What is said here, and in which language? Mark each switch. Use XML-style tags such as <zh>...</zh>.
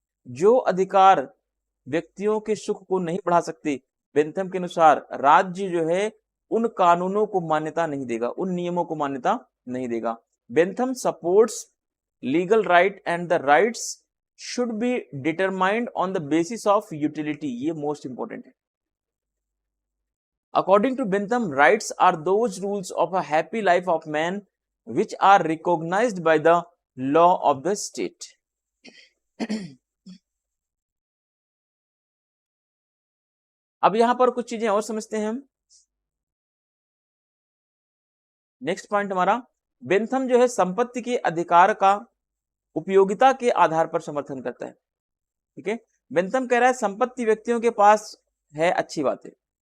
<hi>जो अधिकार व्यक्तियों के सुख को नहीं बढ़ा सकते, बेंथम के अनुसार राज्य जो है उन कानूनों को मान्यता नहीं देगा, उन नियमों को मान्यता नहीं देगा।</hi> <en>Bentham supports legal right and the rights should be determined on the basis of utility.</en> <hi>ये मोस्ट इंपॉर्टेंट है।</hi> <en>According to Bentham, rights are those rules of a happy life of man which are recognized by the law of the state.</en> <hi>अब यहां पर कुछ चीजें और समझते हैं हम। नेक्स्ट पॉइंट हमारा, बेंथम जो है संपत्ति के अधिकार का उपयोगिता के आधार पर समर्थन करता है। ठीक है, बेंथम कह रहा है संपत्ति व्यक्तियों के पास है, अच्छी बात है।</hi>